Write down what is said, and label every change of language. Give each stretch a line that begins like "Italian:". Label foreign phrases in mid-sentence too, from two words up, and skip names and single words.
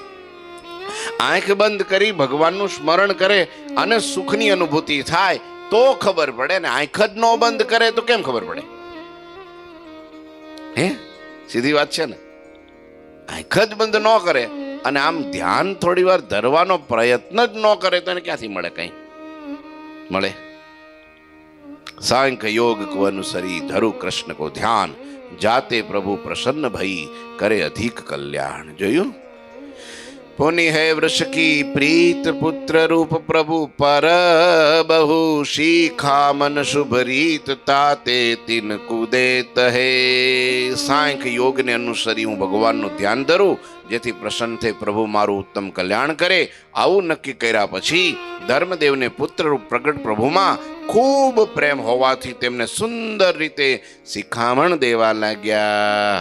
Gujarati: આંખ બંધ કરી ભગવાનનું સ્મરણ કરે અને સુખની અનુભૂતિ થાય તો ખબર પડે. ને આંખ જ નો બંધ કરે તો કેમ ખબર પડે? હે, સીધી વાત છે ને. આંખ જ બંધ ન કરે અને આમ ધ્યાન થોડી વાર ધરવાનો પ્રયત્ન જ ન કરે તો એને ક્યાંથી મળે? કઈ મળે?
Braj: सांख्य योग को अनुसरी धरु कृष्ण को ध्यान, जाते प्रभु प्रसन्न भई करे अधिक कल्याण. જોયું? पुनि है वृष की प्रीत पुत्र रूप प्रभु पर बहु शीखा मन शुभ रीत ताते तिन कुदेत हे.
Gujarati: સાંખ્ય યોગ ને અનુસરી હું ભગવાનનું ધ્યાન ધરું જેથી પ્રસન્ન થઈ પ્રભુ મારું ઉત્તમ કલ્યાણ કરે. આવું નક્કી કર્યા પછી ધર્મદેવને પુત્ર રૂપ પ્રગટ પ્રભુમાં ખૂબ પ્રેમ હોવાથી તેમને સુંદર રીતે શિખામણ દેવા લાગ્યા.